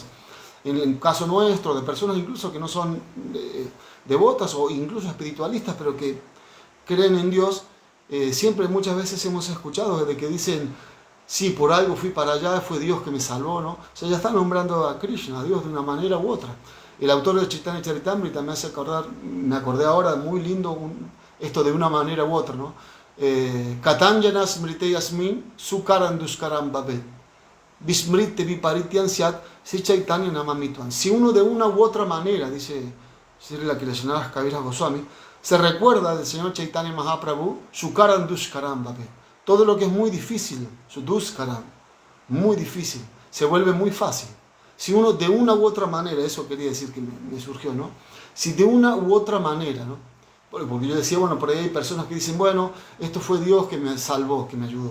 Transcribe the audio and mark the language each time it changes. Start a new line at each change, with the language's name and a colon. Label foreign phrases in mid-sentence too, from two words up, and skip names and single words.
Spanish: En el caso nuestro, de personas incluso que no son devotas o incluso espiritualistas, pero que creen en Dios, siempre muchas veces hemos escuchado desde que dicen, sí, por algo fui para allá, fue Dios que me salvó, ¿no? O sea, ya están nombrando a Krishna, a Dios, de una manera u otra. El autor de Chaitanya Charitamrita me acordé ahora, muy lindo, esto de una manera u otra, ¿no?
Sanskrit: कथञ्चन स्मृते यस्मिन् सुकरं दुष्करं भवेत् विस्मृते विपरीतं स्यात् श्री चैतन्यं नमामि तम्.
Spanish: Si uno de una u otra manera, dice Srila Krishnadas Kaviraj Goswami, se recuerda del señor Chaitanya Mahaprabhu,
Sanskrit: सुकरं दुष्करं भवेत्.
Spanish: todo lo que es muy difícil, Duskara, muy difícil, se vuelve muy fácil. Si uno de una u otra manera, eso quería decir que me surgió, ¿no? Si de una u otra manera, ¿no? Porque yo decía, bueno, por ahí hay personas que dicen, bueno, esto fue Dios que me salvó, que me ayudó.